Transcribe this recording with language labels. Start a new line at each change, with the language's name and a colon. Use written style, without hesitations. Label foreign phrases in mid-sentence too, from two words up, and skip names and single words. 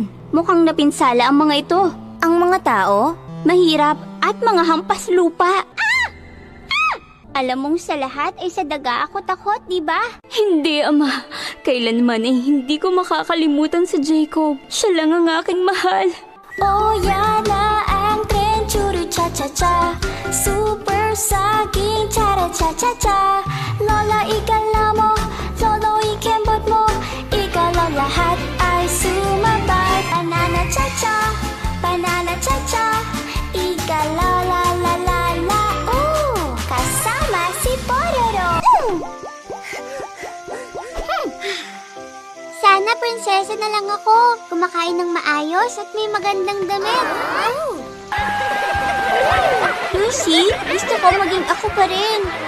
Filipino: Mukhang napinsala ang mga ito. Ang mga tao, mahirap at mga hampas lupa. Alam mong sa lahat ay sa daga ako takot, di ba? Hindi, Ama. Kailanman ay hindi ko makakalimutan si Jacob. Siya lang ang aking mahal. Oh, Yana, ang tren, churu cha-cha-cha. Super saging, chara-cha-cha-cha. Lola, ikala mo, lolo, ikembot mo. Ikala lahat ay sumabay. Banana cha-cha, banana cha-cha. Ikala la la la la. Kasama si Pororo. Sana prinsesa na lang ako. Kumakain ng maayos at may magandang damit. Lucy, gusto ko maging ako pa rin.